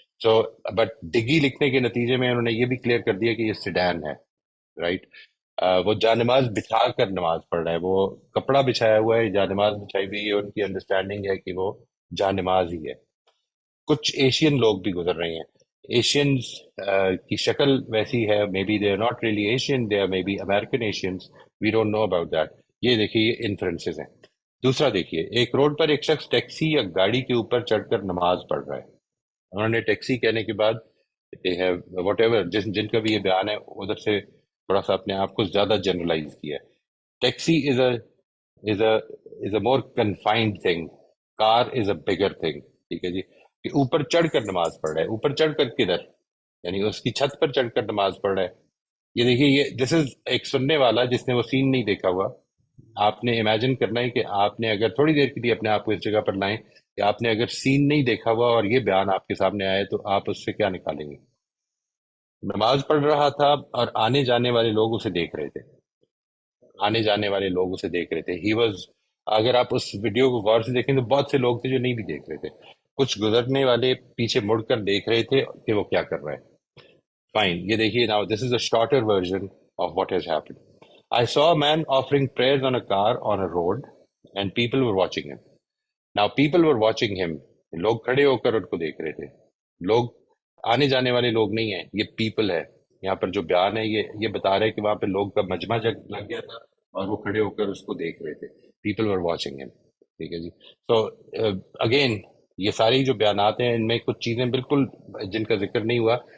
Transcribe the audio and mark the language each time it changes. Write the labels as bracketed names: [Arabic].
[Urdu] So but ڈگی لکھنے کے نتیجے میں انہوں نے یہ بھی کلیئر کر دیا کہ یہ سیڈان ہے. رائٹ. وہ جانماز بچھا کر نماز پڑھ رہا ہے. وہ کپڑا بچھایا ہوا ہے، جانماز بچھائی ہوئی ہے. ان کی انڈرسٹینڈنگ ہے کہ وہ جانماز ہی ہے. کچھ ایشین لوگ بھی گزر رہے ہیں. ایشینز کی شکل ویسی ہے. [English] May be they are not really Asian, they are may be American Asians. We don't know about that. [Urdu] یہ دیکھیے یہ انفرنسز ہیں. دوسرا دیکھیے، ایک روڈ پر ایک شخص ٹیکسی یا گاڑی کے اوپر چڑھ کر نماز پڑھ رہا ہے. انہوں نے ٹیکسی کہنے کے بعد [English] whatever [Urdu] جن کا بھی یہ بیان ہے ادھر سے تھوڑا سا اپنے آپ کو زیادہ جنرلائز کیا ہے. [English] Taxi is a more confined thing. Car is a bigger thing. [Urdu] ٹھیک ہے جی. کہ اوپر چڑھ کر نماز پڑھ رہا ہے. اوپر چڑھ کر کدھر؟ یعنی اس کی چھت پر چڑھ کر نماز پڑھ رہا ہے. یہ دیکھیے یہ [English] this is [Urdu] ایک سننے والا جس نے وہ سین نہیں دیکھا ہوا. آپ نے امیجن کرنا ہے کہ آپ نے اگر تھوڑی دیر کے لیے اپنے آپ کو اس جگہ پر لائیں کہ آپ نے اگر سین نہیں دیکھا ہوا اور یہ بیان آپ کے سامنے آئے تو آپ اس سے کیا نکالیں گے؟ نماز پڑھ رہا تھا اور آنے جانے والے لوگ اسے دیکھ رہے تھے. آنے جانے والے لوگ اسے دیکھ رہے تھے. [English] he was, [Urdu] اگر آپ اس ویڈیو کو غور سے دیکھیں تو بہت سے لوگ تھے جو نہیں بھی دیکھ رہے تھے. کچھ گزرنے والے پیچھے مڑ کر دیکھ رہے تھے کہ وہ کیا کر رہا ہے. فائن. یہ دیکھیے [English] Now this is a shorter version of what has happened. I saw a man offering prayers on a car on a road and people were watching him. Now people were watching him. [Urdu] لوگ کھڑے ہو کر ان کو دیکھ رہے تھے. لوگ آنے جانے والے لوگ نہیں ہیں، یہ پیپل ہے. یہاں پر جو بیان ہے یہ بتا رہے کہ وہاں پہ لوگ کا مجمع جگ لگ گیا تھا اور وہ کھڑے ہو کر اس کو دیکھ رہے تھے. [English] People were watching him. [Urdu] ٹھیک ہے جی. سو اگین یہ ساری جو بیانات ہیں ان میں کچھ چیزیں بالکل جن کا ذکر نہیں ہوا.